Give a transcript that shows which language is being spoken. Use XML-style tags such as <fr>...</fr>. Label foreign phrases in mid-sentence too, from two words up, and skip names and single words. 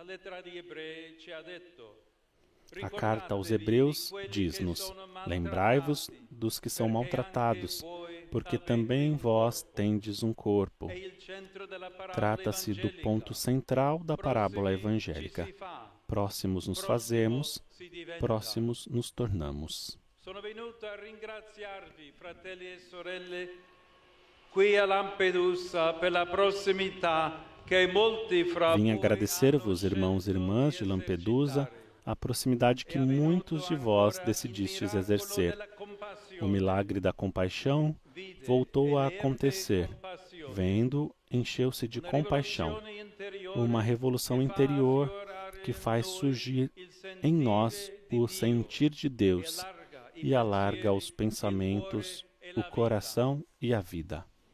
<pt>A carta aos Hebreus diz-nos: lembrai-vos dos que são maltratados, porque também vós tendes um corpo. Trata-se do ponto central da parábola evangélica. Próximos nos fazemos, próximos nos tornamos.</pt> <it>Sono venuto a ringraziarvi, fratelli e sorelle, qui a Lampedusa per la prossimità che molti fra</it> <pt>Vim</pt> <it>voi</it> <pt>agradecer-vos,</pt> <it>hanno</it> <pt>irmãos e irmãs de</pt> <it>scelto di</it> <pt>Lampedusa,</pt> <it>esercitare.</it> <pt>a proximidade que muitos de vós decidistes exercer. O milagre da compaixão voltou a acontecer. Vendo, encheu-se de compaixão. Uma revolução interior que faz surgir em nós o sentir de Deus e alarga os pensamentos, o coração e a vida.</pt>